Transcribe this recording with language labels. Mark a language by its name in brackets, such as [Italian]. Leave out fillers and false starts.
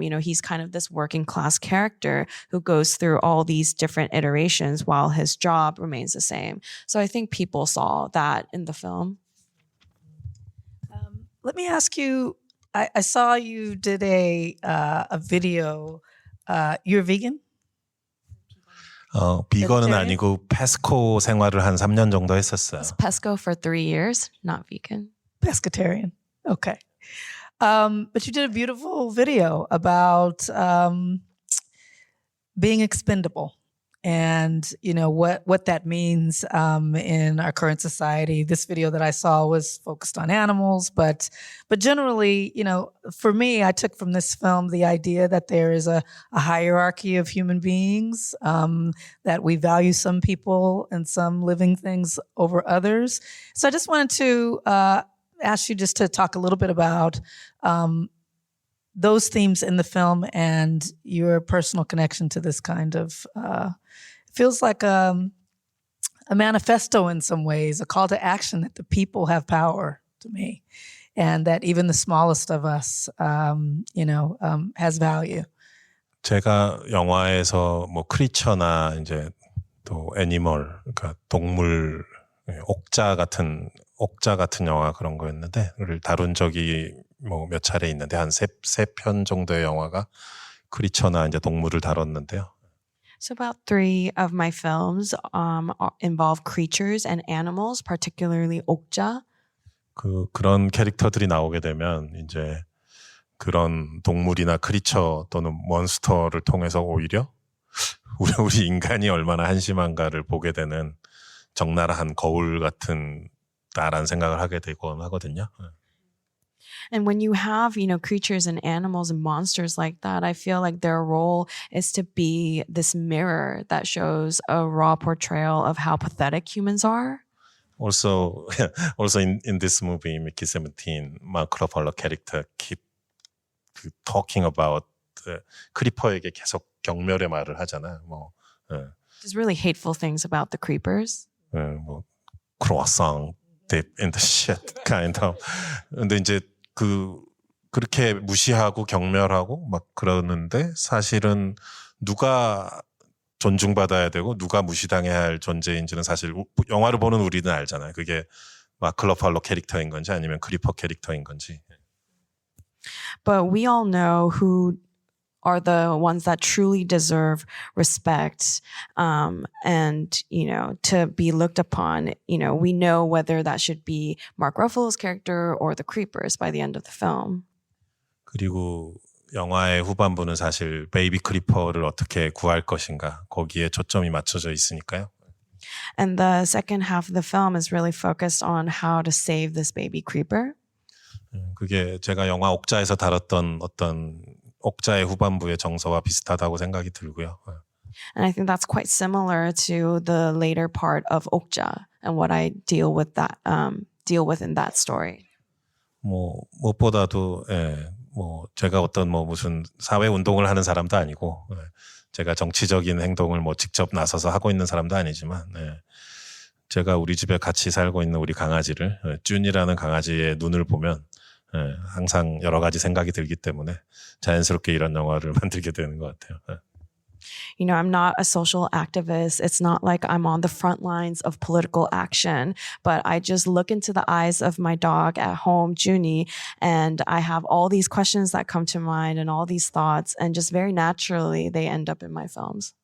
[English] He's kind of this working class character who goes through all these different iterations while his job remains the same. So I think people saw that in the film. Let me ask you, I saw you did a video. You're vegan? [Korean] 비건은 [English] vegetarian? [Korean] 아니고 페스코 생활을 한 3년 정도 했었어요. [English] It's Pesco for 3 years, not vegan. Pescatarian. Okay. But you did a beautiful video about being expendable and, what that means in our current society. This video that I saw was focused on animals, but generally, for me, I took from this film the idea that there is a hierarchy of human beings, that we value some people and some living things over others. So I just wanted to ask you just to talk a little bit about those themes in the film and your personal connection to this kind of feels like a manifesto in some ways, a call to action that the people have power to me, and that even the smallest of us, has value. [Korean] 제가 영화에서 크리처나 이제 또 애니멀, 그러니까 동물, 옥자 같은 영화 그런 거였는데, 그를 다룬 적이 몇 차례 있는데, 한 세 편 정도의 영화가 크리처나 이제 동물을 다뤘는데요. [English] So about 3 of my films involve creatures and animals, particularly 옥자. [Korean] 그런 캐릭터들이 나오게 되면 이제 그런 동물이나 크리처 또는 몬스터를 통해서 오히려 우리 인간이 얼마나 한심한가를 보게 되는 적나라한 거울 같은 다라는 생각을 하게 되곤 하거든요. [English] And when you have, creatures and animals and monsters like that, I feel like their role is to be this mirror that shows a raw portrayal of how pathetic humans are. Also in this movie, Mickey 17, Mark Ruffalo character keep talking about [Korean] 크리퍼에게 계속 경멸의 말을 하잖아. [English] Just really hateful things about the creepers. croissant dip in the shit kind of. [Korean] 근데 이제 그렇게 무시하고 경멸하고 막 그러는데 사실은 누가 존중받아야 되고 누가 무시당해야 할 존재인지는 사실 영화를 보는 우리는 알잖아요. 그게 마크 러팔로 캐릭터인 건지 아니면 크리퍼 캐릭터인 건지. [English] But we all know who are the ones that truly deserve respect, and, to be looked upon. We know whether that should be Mark Ruffalo's character or the creepers by the end of the film. [Korean] 그리고 영화의 후반부는 사실 베이비 크리퍼를 어떻게 구할 것인가 거기에 초점이 맞춰져 있으니까요. [English] And the second half of the film is really focused on how to save this baby creeper. [Korean] 그게 제가 영화 옥자에서 다뤘던 어떤 옥자의 후반부의 정서와 비슷하다고 생각이 들고요. [English] And I think that's quite similar to the later part of 옥자 and what I deal with in that story. [Korean] 무엇보다도 뭐 제가 어떤 뭐 무슨 사회 운동을 하는 사람도 아니고 제가 정치적인 행동을 뭐 직접 나서서 하고 있는 사람도 아니지만 제가 우리 집에 같이 살고 있는 우리 강아지를 쭌이라는 강아지의 눈을 보면 항상 여러 가지 생각이 들기 때문에 자연스럽게 이런 영화를 만들게 되는 것 같아요. [English] You know, I'm not a social activist. It's not like I'm on the front lines of political action, but I just look into the eyes of my dog at home, Junie, and I have all these questions that come to mind and all these thoughts, and just very naturally they end up in my films.